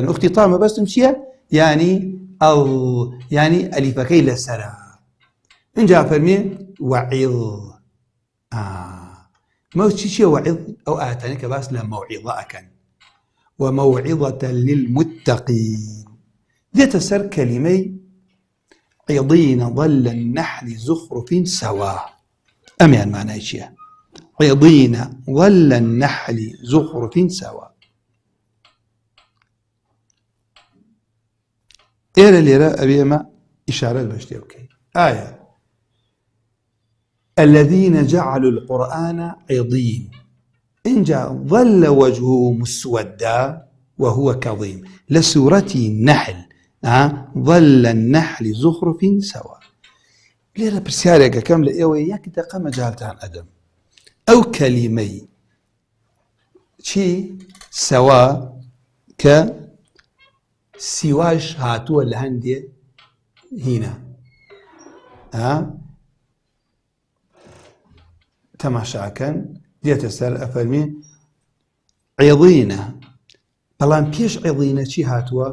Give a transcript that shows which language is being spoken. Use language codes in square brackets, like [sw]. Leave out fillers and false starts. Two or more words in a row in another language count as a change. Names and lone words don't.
[ckb] ئوختی تا مەبەستم چییە؟ يعني ئەلیفەکەی لەسەرە. اینجا فەرمیێ وەعیظ. مەوچی چییە وەعیظ؟ ئەو ئاەتانەی کە باس لە مەوعیظە ئەکەن. [ar] وموعظة للمتقين. [ckb] دێتە سەر کەلیمەی [ar] عضين ظل النحل زخرف سوا. [ckb] ئەمیان مانای چییە؟ [ar] عضين ظل النحل زخرف سوا. [ckb] ئێرە لێرە ئەبێ ئێمە ئیشارەت بە شتێ بکەین. [ar] ئایا الذين جعلوا القرآن عضين إنجا ظل وجهه مسودا وهو كظيم. لسورة النحل ظل النحل زخرف سوا. [ckb] لێرە پرسیارێکە کەم لە ئێوە یەک دەقە مەجالتان ئەدەم. ئەو کەلیمەی چی سەوا کە سیواش هاتووە لە هەندێ هینە تەماشاکەن دێتە سەر ئەفەرمێ عێضینە، بەڵام پێش عێضینە چی هاتووە؟